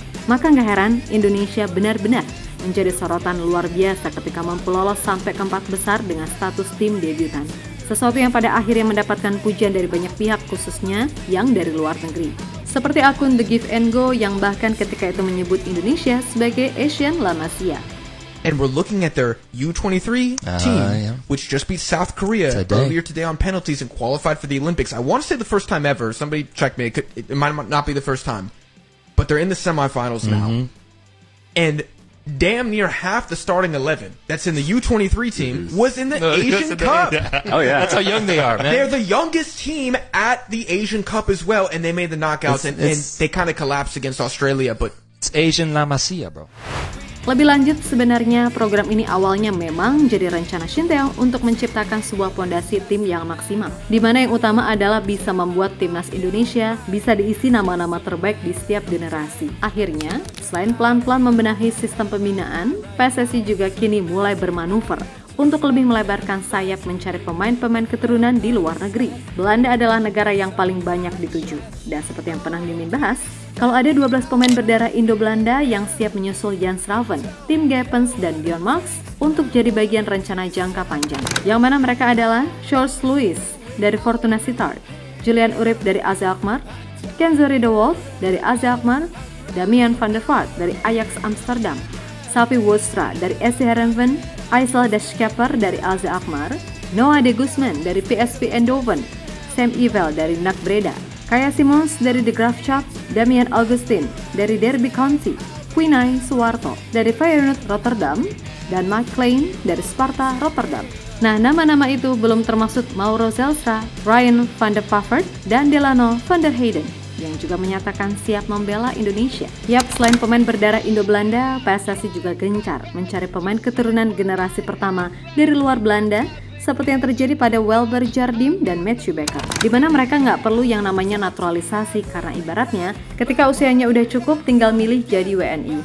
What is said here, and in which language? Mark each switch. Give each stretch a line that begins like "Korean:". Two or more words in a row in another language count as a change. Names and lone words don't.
Indonesian: Maka nggak heran, Indonesia benar-benar menjadi sorotan luar biasa ketika mampu lolos sampai keempat besar dengan status tim debutan. Sesuatu yang pada akhirnya mendapatkan pujian dari banyak pihak, khususnya yang dari luar negeri. Seperti akun The Give and Go yang bahkan ketika itu menyebut Indonesia sebagai Asian La Masia.
English: And we're looking at their U23 team, which just beat South Korea earlier today on penalties and qualified for the Olympics. I want to say the first time ever. Somebody check me. It might not be the first time. But they're in the semifinals now. And damn near half the starting 11 that's in the U23 team was in the Asian Cup. Oh yeah, that's how young they are, man. They're the youngest team at the Asian Cup as well, and they made the knockouts, and they kind of collapsed against Australia, but it's Asian La Masia, bro.
Indonesian: Lebih lanjut, sebenarnya program ini awalnya memang jadi rencana Shin Tae-yong untuk menciptakan sebuah pondasi tim yang maksimal, di mana yang utama adalah bisa membuat timnas Indonesia bisa diisi nama-nama terbaik di setiap generasi. Akhirnya, selain pelan-pelan membenahi sistem pembinaan, PSSI juga kini mulai bermanuver untuk lebih melebarkan sayap mencari pemain-pemain keturunan di luar negeri. Belanda adalah negara yang paling banyak dituju. Dan seperti yang pernah Mimin bahas, kalau ada 12 pemain berdarah Indo-Belanda yang siap menyusul Jan Schraven, Tim Geppens, dan Bjorn Marx untuk jadi bagian rencana jangka panjang. Yang mana mereka adalah Charles Lewis dari Fortuna Sittard, Julian Urip dari AZ Alkmaar, Kenzo Riedewald dari AZ Alkmaar, Damian van der Vaart dari Ajax Amsterdam, Safi Woenstra dari SC Heerenveen, Aysel de Schepper dari AZ Alkmaar, Noah de Guzman dari PSV Eindhoven, Sam Ivel dari NAC Breda, Kaya Simons dari De Graafschap, Damian Augustin dari Derby County, Quinay Suwarto dari Feyenoord Rotterdam, dan Mark Klein dari Sparta Rotterdam. Nah, nama-nama itu belum termasuk Mauro Zelstra, Ryan van der Pavert, dan Delano van der Heyden yang juga menyatakan siap membela Indonesia. Yap, selain pemain berdarah Indo-Belanda, PSSI juga gencar mencari pemain keturunan generasi pertama dari luar Belanda, seperti yang terjadi pada Welber Jardim dan Matthew Becker, di mana mereka nggak perlu yang namanya naturalisasi karena ibaratnya ketika usianya udah cukup tinggal milih jadi WNI.